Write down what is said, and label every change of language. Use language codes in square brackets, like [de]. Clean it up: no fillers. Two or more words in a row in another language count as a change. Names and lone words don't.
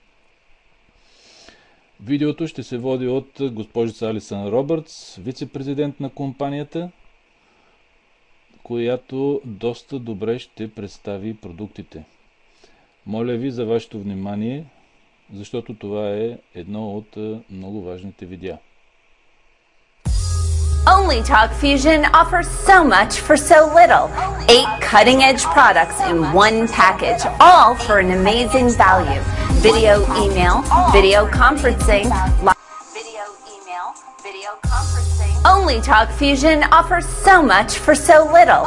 [bg] Видеото ще се води от госпожица Алисън Робъртс, вице-президент на компанията, която доста добре ще представи продуктите. Моля ви за вашето внимание, защото това е едно от много важните видеа. [en] Only Talk Fusion offers so much for so little. 8 cutting-edge products in one package, all for an amazing value. Video, email, video conferencing, Only Talk Fusion offers so much for so little.